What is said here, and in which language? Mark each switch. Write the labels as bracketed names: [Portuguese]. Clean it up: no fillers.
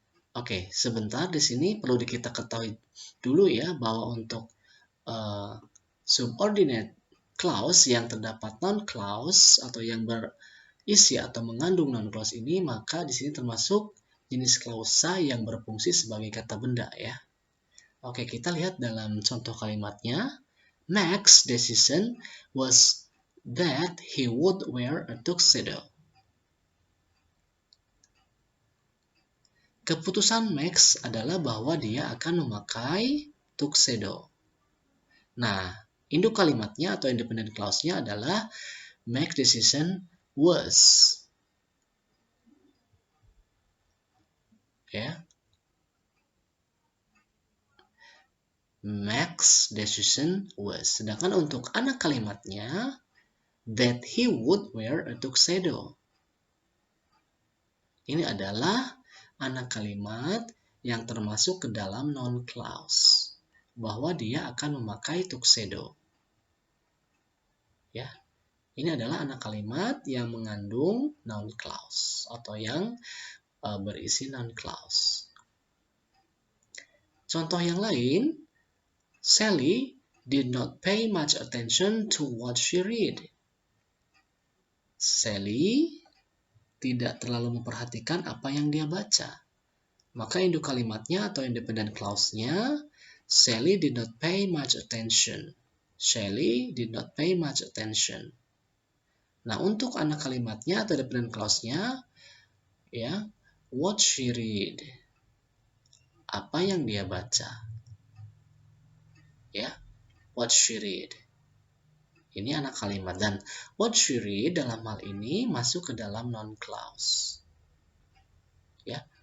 [Indonesian] Oke, sebentar, di sini perlu kita ketahui dulu ya bahwa untuk subordinate clause yang terdapat noun clause atau yang berisi atau mengandung noun clause ini, maka di sini termasuk jenis klausa yang berfungsi sebagai kata benda ya. Oke, kita lihat dalam contoh kalimatnya. [English] Max's decision was that he would wear a tuxedo. [Indonesian] Keputusan Max adalah bahwa dia akan memakai tuxedo. Nah, induk kalimatnya atau independent clause-nya adalah [English] Max's decision was. [Indonesian] Ya. [English] Max's decision was. [Indonesian] Sedangkan untuk anak kalimatnya, [English] that he would wear a tuxedo. [Indonesian] Ini adalah anak kalimat yang termasuk ke dalam noun clause, bahwa dia akan memakai tuxedo. Ya, ini adalah anak kalimat yang mengandung noun clause atau yang berisi noun clause. [English] Contoh yang lain, Sally did not pay much attention to what she read. [Indonesian] Sally tidak terlalu memperhatikan apa yang dia baca. Maka induk kalimatnya atau independent clause-nya, [English] Sally did not pay much attention. Sally did not pay much attention. [Indonesian] Nah, untuk anak kalimatnya atau dependent clause-nya, ya, [English] what she read. [Indonesian] Apa yang dia baca. Ya, [English] what she read. [Indonesian] Ini anak kalimat, dan what she read dalam hal ini masuk ke dalam noun clause. Ya.